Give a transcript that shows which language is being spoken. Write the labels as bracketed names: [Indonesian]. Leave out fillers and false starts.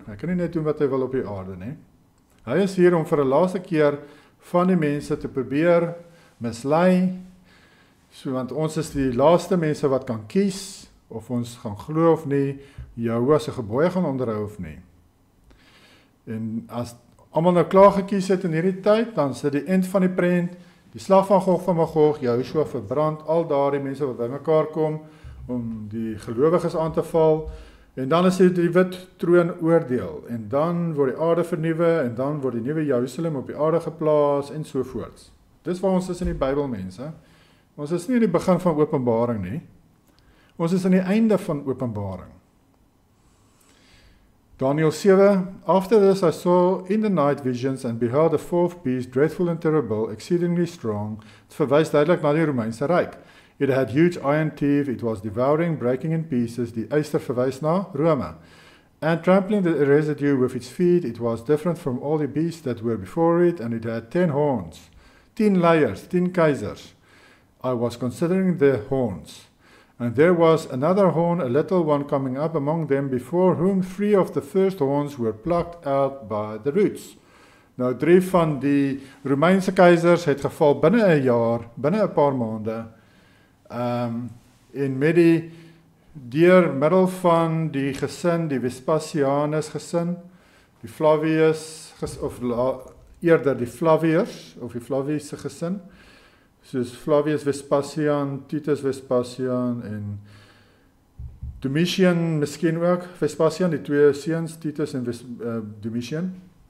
[Afrikaans] Hy kan nie net doen wat hy wil op die aarde nie. Hy is hier om vir 'n laaste keer van die mense te probeer mislei, so want ons is die laaste mense wat kan kies, of ons gaan glo of nie, Jehovah se gebooie gaan onderhou of nie. En as almal nou klaar gekies het in hierdie tyd, dan sit die eind van die prent, die slag van Gog van Magog, Jehoshua verbrand al daardie mense wat bymekaar kom, om die gelowiges aan te val, en dan is dit die wit troon oordeel, en dan word die aarde vernuwe, en dan word die nuwe Jerusalem op die aarde geplaas, en sovoorts. Dis waar ons is in die Bybel, mense. Ons is nie in die begin van Openbaring nie. Ons is in die einde van Openbaring. [English] Daniel 7, After this I saw in the night visions and beheld the fourth beast, dreadful and terrible, exceedingly strong. [Afrikaans] Het verwys duidelik na die Romeinse Ryk. [English] It had huge iron teeth, it was devouring, breaking in pieces, [Afrikaans] die yster verwys na Rome. [English] And trampling the residue with its feet, it was different from all the beasts that were before it, and it had 10 horns, 10 layers, [Afrikaans] 10 keizers. [English] I was considering the horns. And there was another horn, a little one coming up among them, before whom 3 of the first horns were plucked out by the roots. [Afrikaans] Nou 3 van die Romeinse keizers het geval binne 'n jaar, binne 'n paar maande, en met die deur middel van die gesin, die Vespasianus gesin, die Flavius, eerder die Flaviërs, of die Flaviese gesin, soos Flavius Vespasian, Titus Vespasian en Domitian miskien ook, Vespasian, die 2 seuns, Titus en Domitian.